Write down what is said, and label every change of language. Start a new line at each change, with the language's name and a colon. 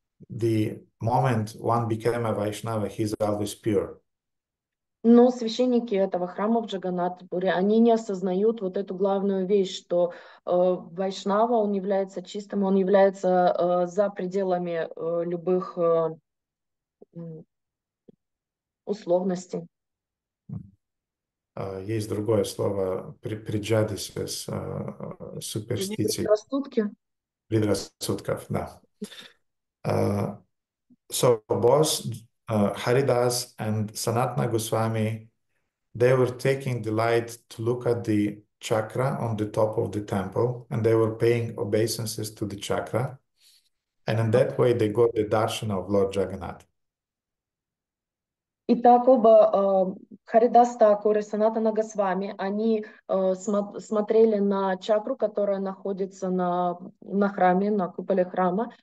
English: The moment one became a Vaishnava, he's always pure.
Russian: Но священники этого храма в Джаганнат-Пуре, они не осознают вот эту главную вещь, что Вайшнава, он является чистым, он является за пределами любых условностей. Есть другое слово
English: преджадисес, суперстиций.
Russian: Предрассудков, да.
English: So both Haridas and Sanatana Goswami, they were taking delight to look at the chakra on the top of the temple, and they were paying obeisances to the chakra. And in that way, they got the darshan of Lord Jagannath.
Russian: Итак, оба Харидас Такур и Санатана Госвами, они смотрели на чакру, которая находится на храме, на куполе храма.